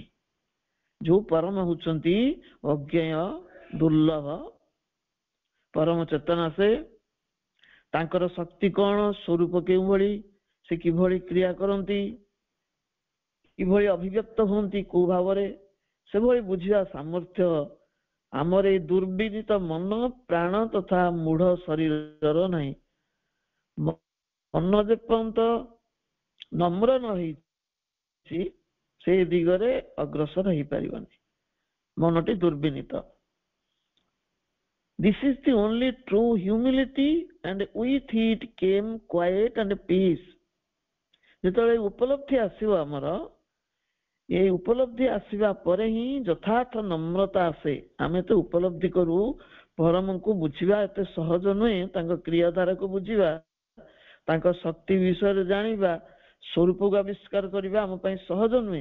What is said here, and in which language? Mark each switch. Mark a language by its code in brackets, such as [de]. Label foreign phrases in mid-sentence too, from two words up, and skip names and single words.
[or] ଯୋଉ ପରମ ହଉଛନ୍ତି ଅଜ୍ଞେୟ ଦୁର୍ଲଭ ପରମ ଚେତନା, ସେ ତାଙ୍କର ଶକ୍ତି କଣ, ସ୍ୱରୂପ କେଉଁଭଳି, ସେ କିଭଳି କ୍ରିୟା କରନ୍ତି, କିଭଳି ଅଭିବ୍ୟକ୍ତ ହୁଅନ୍ତି, କୋଉ ଭାବରେ, ସେଭଳି ବୁଝିବା ସାମର୍ଥ୍ୟ ଆମର ଏଇ ଦୁର୍ବିଦିତ ମନ ପ୍ରାଣ ତଥା ମୂଢ ଶରୀରର ନାହିଁ। ମନ ଯେପର୍ଯ୍ୟନ୍ତ ନମ୍ର ନ ହେଇଛି ସେ ଦିଗରେ ଅଗ୍ରସର ହେଇପାରିବନି, ମନଟି ଦୁର୍ବିନୀତ। [en] This is the only true humility and with it came quiet and peace. [or] ଯେତେବେଳେ ଉପଲବ୍ଧି ଆସିବ ଆମର, এই ଉପଲବ୍ଧି ଆସିବା ପରେ ହିଁ ଯଥାର୍ଥ ନମ୍ରତା ଆସେ। ଆମେ ତ ଉପଲବ୍ଧି କରୁ ପରମଙ୍କୁ ବୁଝିବା ଏତେ ସହଜ ନୁହେଁ, ତାଙ୍କ କ୍ରିୟାଧାରାକୁ ବୁଝିବା, ତାଙ୍କ ଶକ୍ତି ବିଷୟରେ ଜାଣିବା, ସ୍ୱରୂପକୁ ଆବିଷ୍କାର କରିବା ଆମ ପାଇଁ ସହଜ ନୁହେଁ।